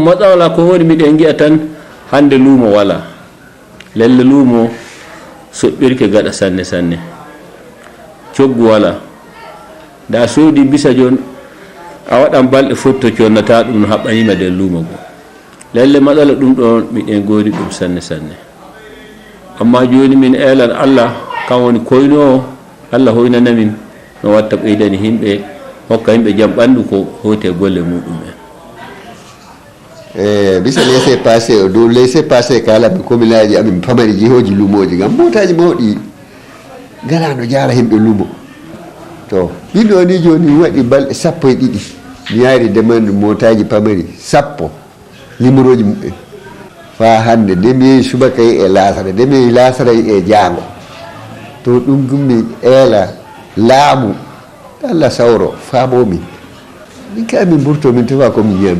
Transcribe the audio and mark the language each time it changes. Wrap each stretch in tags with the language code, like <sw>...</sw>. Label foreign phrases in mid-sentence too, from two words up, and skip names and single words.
<ff>matsala ko woni miɗen giya tan hande luumo wala lelle luumo soɓɓirke gaɗa sanne sanne coggu wala da soodi bisa jon a waɗan balɗe fotto connata ɗum no haɓɓanima nder luumo go lelle matsala ɗum ɗon miɗen goodi ɗum sanne sanne amma joni min elan Allah kan woni koynowo Allah hoynanamin no watta ɓeydani himɓe hokka himɓe jam ɓandu ko hoyte golle muɗum en bisa</ff> <fr>laissé passé</fr> <ff>o dow</ff> <fr>laissé passé</fr> <ff>kalaɓe commune aji amin pamari jihoji luumoji gam motaji mawɗi galano jaara himɓe luumo to ɗiɗo ni joni waɗi balɗe 12 mi yaari demande motaji pamari 10 numéro ji muɓɓe fa hande nde mi yehi subaka e lasara nde mi yehi lasara e jaango to ɗum gummi eela laamu Allah sawro faamomi min ka min ɓurto min tefa komin yiyami</ff>